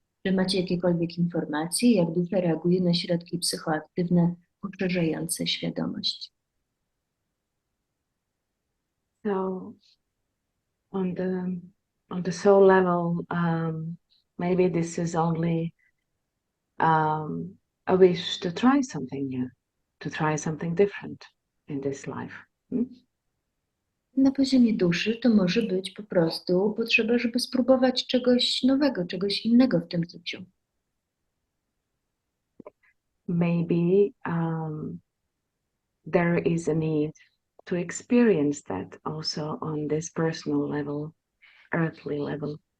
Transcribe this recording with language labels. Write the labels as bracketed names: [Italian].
[Polish] Czy macie jakiekolwiek informacje, jak dusza reaguje na środki psychoaktywne poszerzające świadomość? [English] So on the soul level, maybe this is only a wish to try something new, to try something different in this life. [Polish] Na poziomie duszy to może być po prostu potrzeba, żeby spróbować czegoś nowego, czegoś innego w tym życiu. [English] Maybe there is a need to experience that also on this personal level, earthly level.